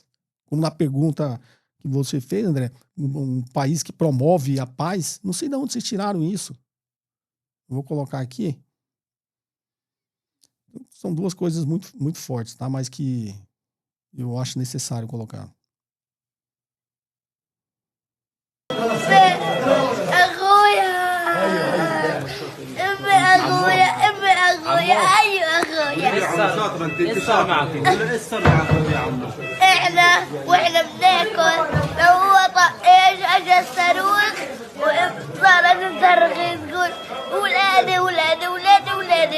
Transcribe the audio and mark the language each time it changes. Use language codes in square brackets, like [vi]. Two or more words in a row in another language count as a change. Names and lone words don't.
[pt] Como na pergunta que você fez, André, um país que promove a paz, não sei de onde vocês tiraram isso. Vou colocar aqui. São duas coisas muito, muito fortes, tá? Mas que eu acho necessário colocar. [ar] واحنا بناكل لو هو طقاش اجى الصاروخ وصارت تصرخ تقول ولادي ولادي ولادي ولادي.